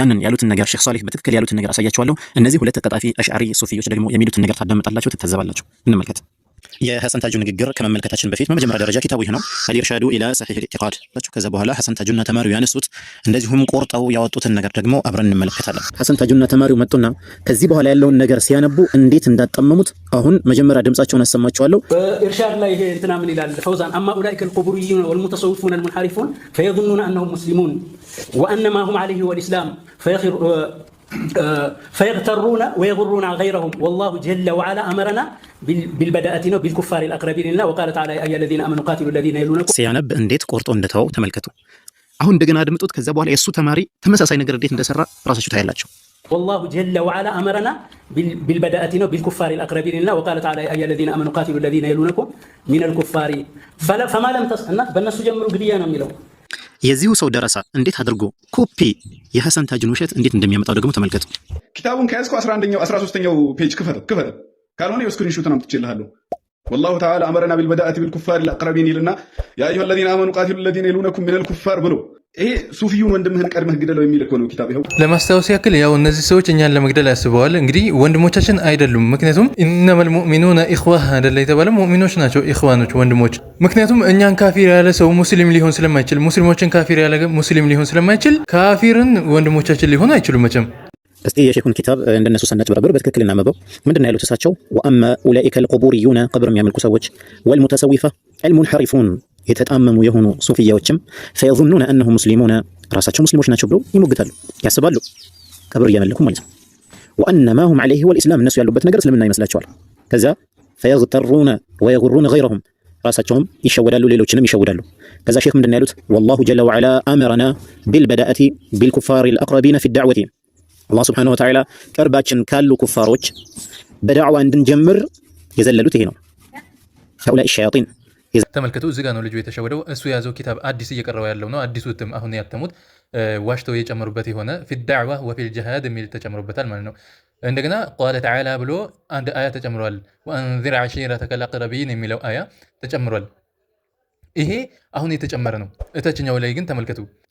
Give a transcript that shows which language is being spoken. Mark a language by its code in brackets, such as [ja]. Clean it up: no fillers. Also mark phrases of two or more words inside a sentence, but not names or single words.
[am] ያንን ያሉትን ነገር ሼክ ሷሊህ በትክክል ያሉትን ነገር አሳያቸዋለሁ። እነዚህ ሁለት ተቀጣፊ አሽዓሪ ሱፊዮች ደግሞ የሚሉትን ነገር ታዳምጣላችሁ፣ ትታዘባላችሁ። እንመልከት። የሐሰን ታጁ ንግግር ከመመልከታችን በፊት በመጀመሪያ ደረጃ ኪታቡ ይህ ነው፣ አልኢርሻዱ ኢላ ሰሒህ አልኢዕቲቃድ። ከዛ በኋላ ሐሰን ታጁና ተማሪው ያነሱት እንደዚሁም ቆርጠው ያወጡትን ነገር ደግሞ አብረን እንመለከታለን። ሐሰን ታጁና ተማሪው መጡና ከዚህ በኋላ ያለውን ነገር ሲያነቡ እንዴት እንዳጣመሙት አሁን መጀመሪያ ድምጻቸውን አሰማቸዋለሁ። በኢርሻድ ላይ ይሄ እንትና ምን ይላል ፈውዛን? [ar] أما أولئك القبوريون والمتصوفون المنحرفون ፈየظنون انهم مسلمون وانما هم عليه والاسلام فيغترون ويغرون غيرهم والله جل وعلا امرنا بالبداءة بالكفار الاقربين لنا وقال تعالى يا ايها الذين امنوا قاتلوا الذين يلونكم [am] ሲያነብ እንዴት ቆርጦ እንደተወው ተመልከቱ። አሁን እንደገና አድምጡት። ከዛ በኋላ የሱ ተማሪ ተመሳሳይ ነገር እንዴት እንደሰራ ራሳችሁ ታያላችሁ። [ar] والله جل وعلا امرنا بالبداءة بالكفار الاقربين لنا وقال تعالى يا ايها الذين امنوا قاتلوا الذين يلونكم من الكفار فما لم تسنت [am] በእነሱ ጀምሩ ግድያ ነው የሚለው። የዚሁ ሰው ደረሳ እንዴት አድርጎ ኮፒ የሐሰን ታጁን ውሸት እንዴት እንደሚያመጣው ደግሞ ተመልከቱ። ኪታቡን ከያዝከው 11ኛው 13ኛው ፔጅ ክፈተው ካልሆነ የስክሪንሾቱን አምጥቼልሃለሁ። [ar] والله تعالى أمرنا بالبداءة بالكفار الأقربين [am] ይልና [ar] يا أيها الذين آمنوا قاتلوا الذين يلونكم من الكفار [am] ብሎ ይሄ ሱፊዩን ወንድምህን ቀድመህ ግደለው የሚል እኮ ነው ኪታብ። ይኸው ለማስታወስ ያክል ያው እነዚህ ሰዎች እኛን ለመግደል ያስበዋል። እንግዲህ ወንድሞቻችን አይደሉም። ምክንያቱም [ar] إنما المؤمنون إخوة [am] አይደለ የተባለ ሙእሚኖች ናቸው፣ ኢኽዋኖች ወንድሞች። ምክንያቱም እኛን ካፊር ያለ ሰው ሙስሊም ሊሆን ስለማይችል፣ ሙስሊሞችን ካፊር ያለ ሙስሊም ሊሆን ስለማይችል ካፊርን ወንድሞቻችን ሊሆኑ አይችሉም መቼም። እስቲ የሼኹን ኪታብ እንደነሱ ሰናጭበረብር በትክክል እናመበው። ምንድን ነው ያሉት እሳቸው? [ar] وأما أولئك القبوريون [am] ቀብር የሚያመልኩ ሰዎች [ar] والمتصوفة المنحرفون [am] የተጣመሙ የሆኑ ሱፊያዎችም [ar] فيظنون انهم مسلمون [am] ራሳቸው ሙስሊሞች ናቸው ብለው ይሞግታሉ፣ ያስባሉ፣ ቀብር እያመለኩ ማለት ነው። [ar] وانما هم عليه والاسلام [am] እነሱ ያሉበት ነገር እስልምና ይመስላቸዋል። ከዛ [ar] فيغترون ويغرون غيرهم [am] ራሳቸውም ይሸወዳሉ፣ ሌሎችንም ይሸውዳሉ። ከዛ ሼክ ምንድን ነው ያሉት? [ar] والله جل وعلا امرنا بالبداءة بالكفار الاقربين في الدعوة [am] አላህ [ar] سبحانه وتعالى [am] ቅርባችን ካሉ ኩፋሮች በዳዕዋ እንድንጀምር የዘለሉት ይሄ ነው። [ar] هؤلاء الشياطين [am] ተመልከቱ። እዚህ ጋር ነው ልጁ የተሸወደው። እሱ የያዘው ኪታብ አዲስ እየቀረበ ያለው ነው። አዲሱ እትም አሁን ያተሙት ዋሽተው የጨመሩበት የሆነ [ar] في الدعوة وفي الجهاد [am] የሚል ተጨምሮበታል ማለት ነው። እንደገና [ar] قال تعالى [am] ብሎ አንድ አያ ተጨምሯል። [ar] وأنذر عشيرتك الأقربين [am] የሚለው አያ ተጨምሯል። ይሄ አሁን የተጨመረ ነው። እታችኛው ላይ ግን ተመልከቱ።